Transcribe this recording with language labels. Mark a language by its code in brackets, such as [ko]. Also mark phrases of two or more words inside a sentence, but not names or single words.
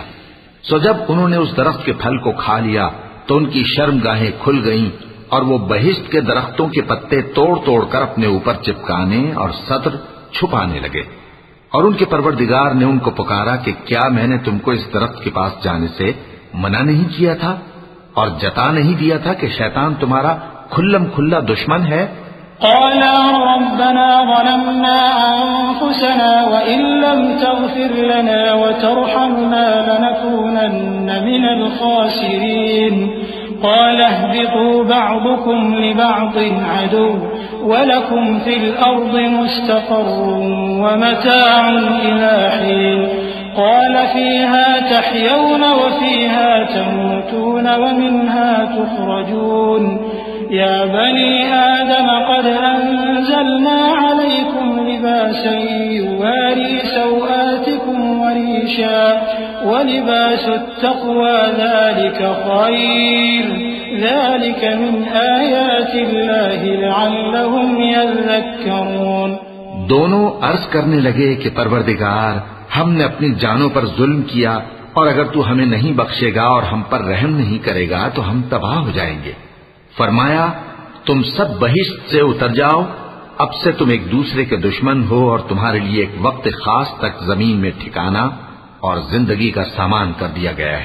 [ur] سو جب انہوں نے اس درخت کے پھل کو کھا لیا تو ان کی شرمگاہیں کھل گئیں اور وہ بہشت کے درختوں کے پتے توڑ توڑ کر اپنے اوپر چپکانے اور ستر چھپانے لگے. اور ان کے پروردگار نے ان کو پکارا کہ کیا میں نے تم کو اس درخت کے پاس جانے سے منع نہیں کیا تھا اور جتا نہیں دیا تھا کہ شیطان تمہارا کھلم کھلا دشمن ہے? [ar] قالا ربنا ظلمنا أنفسنا وإن لم تغفر لنا وترحمنا لنكونن من الخاسرين. قال اهبطوا بعضكم لبعض عدو ولكم في الأرض مستقر ومتاع إلى حين. قال فيها تحيون وفيها تموتون ومنها تخرجون. يا بني آدم قد أنزلنا عليكم لباسا يواري سوآتكم وريشا ولباس التقوى ذلك خير ذلك من آيات الله لعلهم يذكرون. [ur] دونوں عرض کرنے لگے کہ پروردگار، ہم نے اپنی جانوں پر ظلم کیا اور اگر تو ہمیں نہیں بخشے گا اور ہم پر رحم نہیں کرے گا تو ہم تباہ ہو جائیں گے. فرمایا، تم سب بہشت سے اتر جاؤ، اب سے تم ایک دوسرے کے دشمن ہو اور تمہارے لیے ایک وقت خاص تک زمین میں ٹھکانا اور زندگی کا سامان کر دیا گیا ہے.